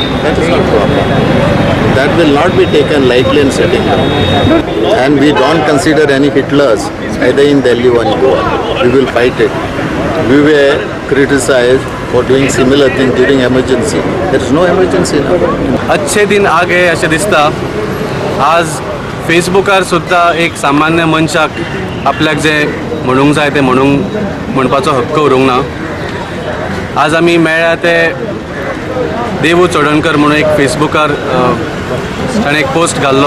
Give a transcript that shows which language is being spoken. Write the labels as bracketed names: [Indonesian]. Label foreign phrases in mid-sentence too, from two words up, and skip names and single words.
[English] That is not proper. That will not be taken lightly in setting down. And we don't consider any Hitlers either in Delhi or in Goa. We will fight it. We were criticized for doing similar things during emergency. There is no emergency now. [Hindi] अच्छे दिन आ गए [Konkani] अशें दिसता. आज फेसबुकार सुद्धा एक सामान्य मनशाक आपल्याक जे म्हणूंक जाय ते म्हणपाचो हक्क उरूंक ना. आज आमी मेळ्ळ्या ते देव चोडणकर म्हणून एक फेसबुकार ताणें एक पोस्ट घाल्लो.